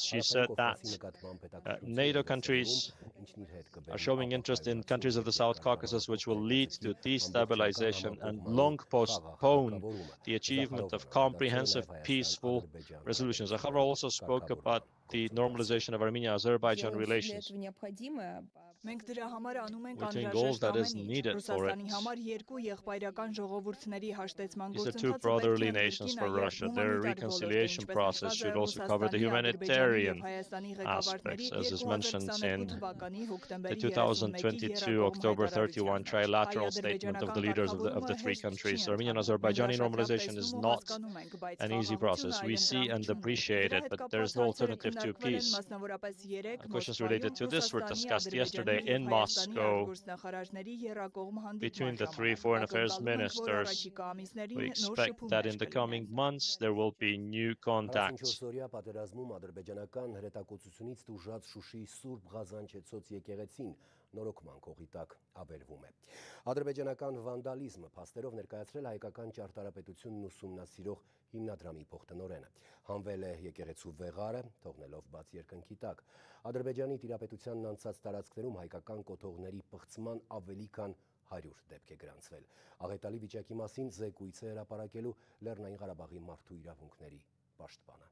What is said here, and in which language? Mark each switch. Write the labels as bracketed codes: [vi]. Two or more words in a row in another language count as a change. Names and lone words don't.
[en] She said that NATO countries are showing interest in countries of the South Caucasus, which will lead to destabilization and long postpone the achievement of comprehensive peaceful resolutions. Zakharova also spoke about the normalization of Armenia-Azerbaijan relations. [hy] Մենք դրա համար անում ենք [en] We're doing all that is needed for it. [hy] Ռուսաստանի համար երկու եղբայրական ժողովուրդների հաշտեցման [en] These are two brotherly nations for Russia. Their reconciliation process should also cover the humanitarian aspects, as is mentioned in the 2022 October 31 trilateral statement of the leaders of the three countries. Armenian-Azerbaijani normalization is not an easy process. We see and appreciate it, but there is no alternative to peace. Questions related to this were discussed yesterday in Moscow between the 3 foreign affairs ministers. We expect that in the coming months there will be new contacts. [hy] Նորոգման կողի տակ ավերվում է։ Ադրբեջանական վանդալիզմը փաստերով ներկայացրել հայկական ճարտարապետությունն ուսումնասիրող հիմնադրամի փոխտնօրենը։ Հանվել է եկեղեցու վեղարը, թողնելով բաց երկնքի տակ։ Ադրբեջանի տիրապետությանն անցած տարածքներում հայկական կոթողների պղծման ավելի քան 100 դեպք է գրանցվել։ Աղետալի վիճակի մասին զեկույց է հրապարակելու Լեռնային Ղարաբաղի մարդու իրավունքների պաշտպանը։